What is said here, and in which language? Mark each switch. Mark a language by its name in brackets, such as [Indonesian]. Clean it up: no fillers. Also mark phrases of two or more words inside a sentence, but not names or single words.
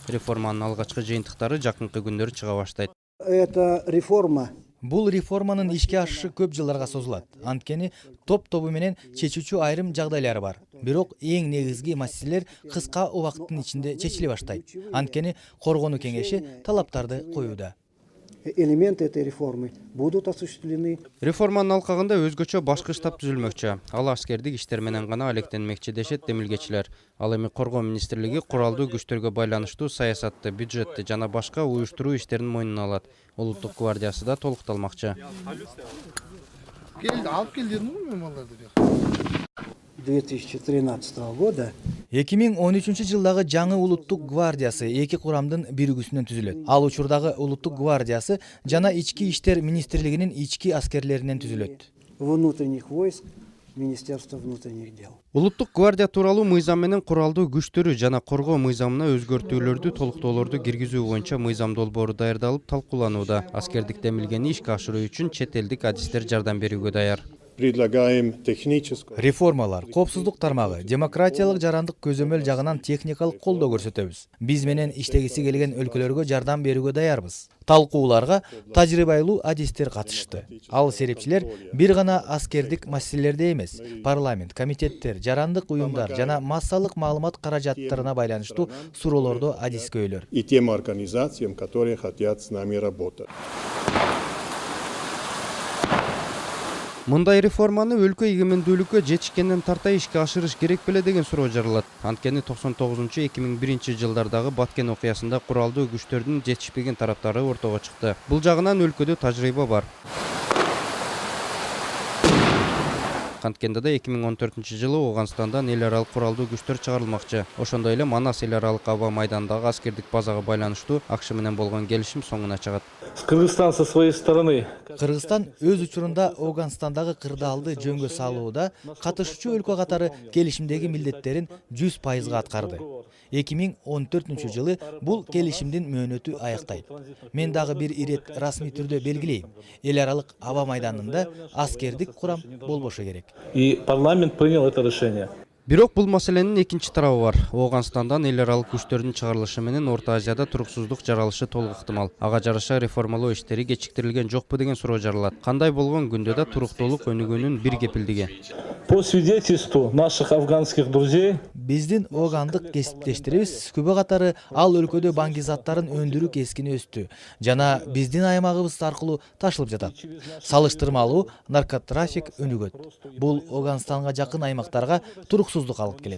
[Kyrgyz] Реформанын алгачкы жыйынтыктары жакынкы күндөрү чыга баштайт. [Russian] Это реформа. [Kyrgyz] Бул реформанын ишке ашышы көп жылдарга созулат. Анткени топ-тобу менен чечүүчү айрым жагдайлары бар. Бирок эң негизги маселелер кыска убакыттын ичинде чечиле баштайт. Анткени коргонуу кеңеши талаптарды коюуда. [Russian] Элементы этой реформы будут осуществлены. [Kyrgyz] Реформанын алкагында өзгөчө башкы штаб түзүлмөкчү. Ал аскердик иштер менен гана алектенмекчи дешет демилгечилер. Ал эми Коргоо министрлиги куралдуу күчтөргө байланыштуу саясатты, бюджетти жана башка уюштуруу иштерин мойнуна алат. Улуттук гвардиясы да толукталмакчы. Алып келдиңби малдарды? [Russian] 2013 года [Kyrgyz] 2013 жылдагы жаңы улуттук гвардиясы эки курамдын биригүүсүнөн түзүлөт. Ал учурдагы улуттук гвардиясы жана ички иштер министрлигинин ички аскерлеринен түзүлөт. [Russian] внутренних войск Министерства внутренних дел. [Kyrgyz] Улуттук гвардия тууралуу мыйзам менен куралдуу күчтөрү жана коргоо мыйзамына өзгөртүүлөрдү, толуктоолорду киргизүү боюнча мыйзам долбоору даярдалып талкууланууда. Аскердик демилгени ишке ашыруу үчүн чет элдик адистер жардам берүүгө даяр. [Russian] Предлагаем техническую [Kyrgyz] Реформалар, коопсуздук тармагы, демократиялык жарандык көзөмөл жагынан техникалык колдоо көрсөтөбүз. Биз менен иштегиси келген өлкөлөргө жардам берүүгө даярбыз. Талкууларга тажрыйбалуу адистер катышты. Ал серепчилер бир гана аскердик маселелерде эмес, парламент, комитеттер, жарандык уюмдар жана массалык маалымат каражаттарына байланыштуу суроолордо адискөйлөр. [Russian] и тем организациям, которые хотят с нами работать. [Kyrgyz] Мындай реформаны өлкө эгемендүүлүккө жетишкенден тарта ишке ашырыш керек беле деген суроо жаралат. Анткени 99-2001 жылдардагы Баткен окуясында куралдуу күчтөрдүн жетишпеген тараптары ортого чыкты. Бул жагынан өлкөдө тажрыйба бар. Канткенде да 2014 жылы Ооганстандан эл аралык куралдуу күчтөр чыгарылмакчы. Ошондой эле Манас эл аралык аба майданындагы аскердик базага байланыштуу АКШ менен болгон келишим соңуна чыгат. [Russian] Кыргызстан со своей стороны [Kyrgyz] Кыргызстан өз учурунда Ооганстандагы кырдаалды жөнгө салууда катышуучу өлкө катары келишимдеги милдеттерин 100% аткарды. 2014 жылы бул келишимдин мөөнөтү аяктайт. Мен дагы бир ирет расмий түрдө белгилейм. Эл аралык аба майданында аскердик курам болбошу керек. [Russian] и парламент принял это решение. [Kyrgyz] Бирок бул маселенин экинчи тарабы бар. Ооганстандан эл аралык күчтөрдүн чыгарылышы менен Орто Азияда туруксуздук жаралышы толук ыктымал. Ага жараша реформалоо иштери кечиктирилген жокпу деген суроо жаралат. Кандай болгон күндө да туруктуулук өнүгүүнүн бир кепилдиги. [Russian] По свидетельству наших афганских друзей, [Kyrgyz] Биздин оогандык кесиптештерибиз күбө катары ал өлкөдө баңгизаттарын өндүрүү кескин өстү жана биздин аймагыбыз аркылуу ташылып жатат. Салыштырмалуу наркотрафик өнүгөт. Бул Ооганстанга жакын аймактарга туруксуздук алып келет.